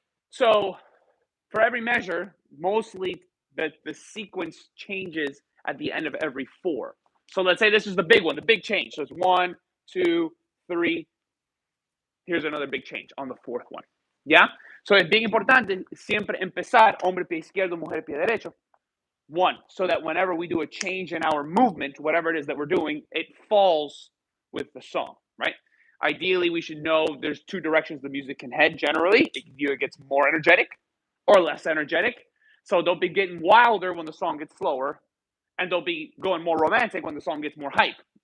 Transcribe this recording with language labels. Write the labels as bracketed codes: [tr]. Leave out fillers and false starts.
[en] So for every measure, mostly the sequence changes at the end of every 4. So let's say this is the big one, the big change. So it's 1, 2, 3. Here's another big change on the 4th one. Yeah? [es] So es bien importante siempre empezar hombre pie izquierdo, mujer pie derecho. [en] 1, so that whenever we do a change in our movement, whatever it is that we're doing, it falls with the song, right? Ideally, we should know there's 2 directions the music can head generally. It gets more energetic or less energetic. So don't be getting wilder when the song gets slower, and don't be going more romantic when the song gets more hype.